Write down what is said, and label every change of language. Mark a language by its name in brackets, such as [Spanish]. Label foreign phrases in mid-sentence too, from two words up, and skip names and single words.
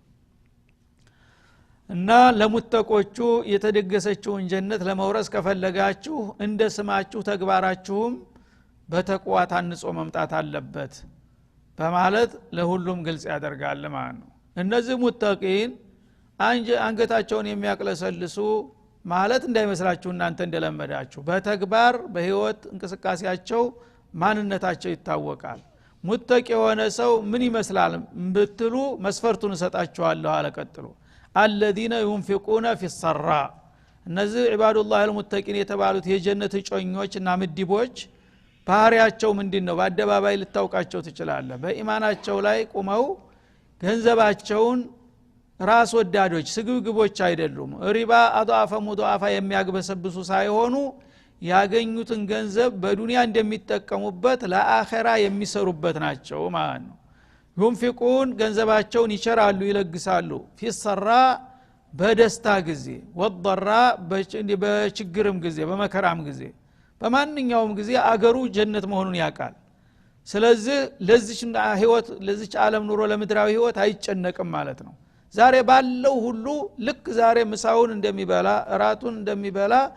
[Amharic] እና ለሙተቆቹ የተደገሰችውን ጀነት ለመውረስ ከፈለጋችሁ እንደ ስማችሁ ተግባራችሁም በተቅዋ ታንጾ መምጣት አለበት በማለት ለሁሉም ግልጽ ያደርጋል ማለት ነው። እነዚህ ሙተቂን አንገታቸውን የሚያቅለሰልሱ ማለት እንዳይመስላችሁ እናንተ እንደለመዳችሁ በተግባር በህይወት እንቅስቃሴያቸው ማንነታቸው ይታወቃል። ሙተቂ የሆነ ሰው ምን ይመስላል ብትሉ መስፈርቱን ሰጣችኋለሁ አለ። ቀጥሎ [Arabic] الذين ينفقون في السراء [Amharic] እነዚህ [Arabic] عباد الله المتقين [Amharic] የተባሉት የጀነት ጮኞችና ምድቦች ባህሪያቸው ምንድነው በአደባባይ ልታውቃቸው ትችላለህ በኢማናቸው ላይ ቆመው ገንዘባቸውን ራስ ወዳዶች ስግብግቦች አይደሉም ሪባ [Arabic] اضعف مضاعف [Amharic] የሚያግበሰብሱ ሳይሆኑ ያገኙትን ገንዘብ በዱንያ እንደሚጠቀሙበት ለአኺራ የሚሰሩበት ናቸው ማለት ነው ينفقون ገንዘባቸውን ይቸራሉ ይለግሳሉ [Arabic] في السراء [Amharic] በደስታ ጊዜ والضراء በችግርም ጊዜ በመከራም ጊዜ በማንኛውም ጊዜ አገሩ ጀነት መሆኑን ያውቃል ስለዚህ ለዚች ህይወት ለዚች ዓለም ኑሮ ለምድራዊ ህይወት አይጨነቅም ማለት ነው ዛሬ ባለው ሁሉ ልክ ዛሬ ምሳውን እንደሚበላ እራቱን እንደሚበላ